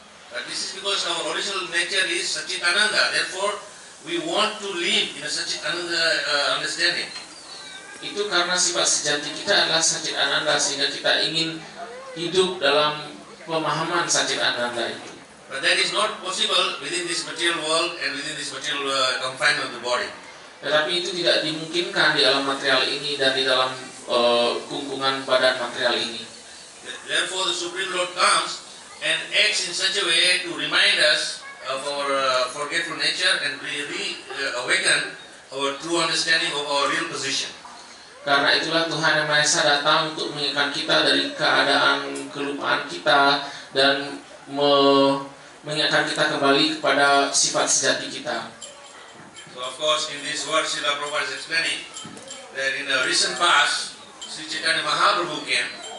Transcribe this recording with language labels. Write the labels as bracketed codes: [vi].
[en] But this is because our original nature is Satchit Ananda. Therefore, we want to live in a Satchit Ananda understanding. [id] Itu karena sifat sejati kita adalah Satchit Ananda, sehingga kita ingin hidup dalam pemahaman Satchit Ananda itu. [en] But that is not possible within this material world and within this material confinement of the body. [id] Tetapi itu tidak dimungkinkan di alam material ini dan di dalam kungkungan badan material ini. [en] Therefore, the Supreme Lord comes and acts in such a way to remind us of our forgetful nature and awaken our true understanding of our real position. [id] Karena itulah Tuhan Yang Maha Esa datang untuk mengingatkan kita dari keadaan kelupaan kita dan mengingatkan kita kembali kepada sifat sejati kita. [en] So of course in this verse Srila Prabhupada is explaining that in the recent past Sri Chaitanya Mahaprabhu came.